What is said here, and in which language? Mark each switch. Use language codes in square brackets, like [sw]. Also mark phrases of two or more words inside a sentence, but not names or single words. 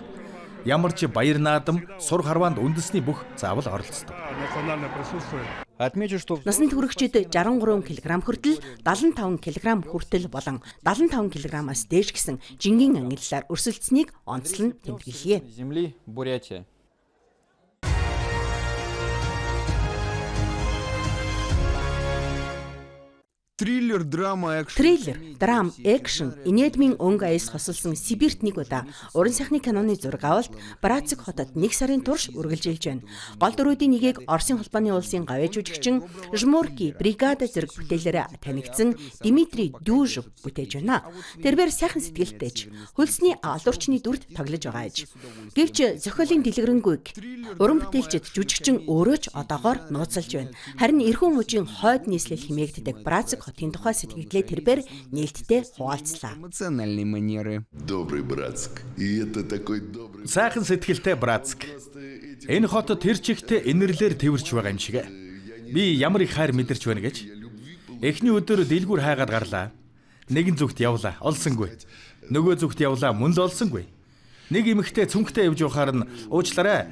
[mn] Ямар ч баяр наадам, сур харваанд үндэсний бүх заавал оролцдог. [ru] Отмечу, что [mn] Насанд хүрэгчид 63 кг хүртэл 75 кг хүртэл болон 75 кг-аас дээш гэсэн жингийн ангиллаар өрсөлдсөнийг онцлон тэмдэглэе. [ru] земли Бурятия. Триллер, драма, экшн. Триллер, [mn] драм, экшн, инедмийн өнгө аяс хосолсон Сибирт нэг удаа уран сайхны киноны зураг авалт Братск хотод 1 сарын турш үргэлжилж байна. Гол дөрүүдийн нэгийг Оросын холбооны улсын гавьяа жүжигчин Жмурки бригада зэрэг бүтээлээрээ танигдсан Дмитрий Дюжев бүтээж байна. Тэрээр сайхан сэтгэлтэйч хөлсний алуурчны дүрд тоглож байгаа аж. Гэвч зохиолын дэлгэрэнгүй уран бүтээлчд жүжигчин өөрөө ч одоогоор нууцлж байна. Харин эрхэм мужийн хойд нийслэл хэмээгддэг Братск хотын тухай сэтгэлдээ тэрээр нээлттэй хуваалцлаа. [ru] Эмоциональные манеры. Добрый Братск. И это такой добрый... [mn] Сайхан сэтгэлтэй Братск. Энэ хот тэр чигтээ инэрлэр тэрвэрч байгаа юм шиг. Би ямар их хайр мэдэрч байна гэж. Эхний өдөр дэлгүүр хайгаад гарлаа. Нэгэн зүгт явлаа, олсонгүй. Нөгөө зүгт явлаа, мөн л олсонгүй. Нэг эмэгтэй цүнхтэй явж явахаар нь уучлаарай.